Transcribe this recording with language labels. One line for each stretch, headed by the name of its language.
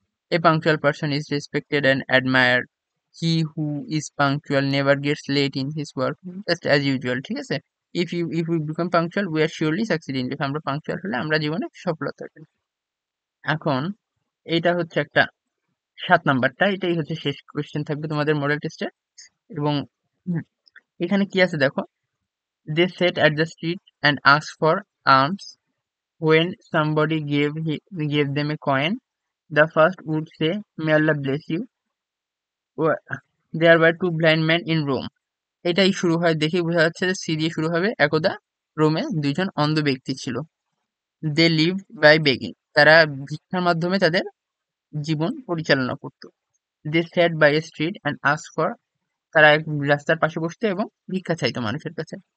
English: A punctual person is respected and admired. He who is punctual never gets late in his work, just as usual. ঠিক আছে। If you become punctual we are surely succeed in life.
Bangla: আমরা punctual হলে আমরা জীবনে সফলতা অর্জন। এখন এইটা হচ্ছে একটা 7 নাম্বারটা, এটাই হচ্ছে শেষ কোয়েশ্চেন থাকবে তোমাদের মডেল টেস্টে। এবং হুম, এখানে কি আছে দেখো,
English: they sat at the street and asked for alms. When somebody gave them a coin, the first would say, "May Allah bless you." There were two blind men in Rome.
Bangla: এটাই শুরু হয়, দেখেই বোঝা যাচ্ছে যে সি দিয়ে শুরু হবে। একদা রোমে দুইজন অন্ধ ব্যক্তি ছিল।
English: they live by begging,
Bangla: তারা ভিক্ষার মাধ্যমে তাদের জীবন পরিচালনা করত।
English: they sat by a street and ask for,
Bangla: তারা এক রাস্তার পাশে বসতো এবং ভিক্ষা চাইতো মানুষের কাছে।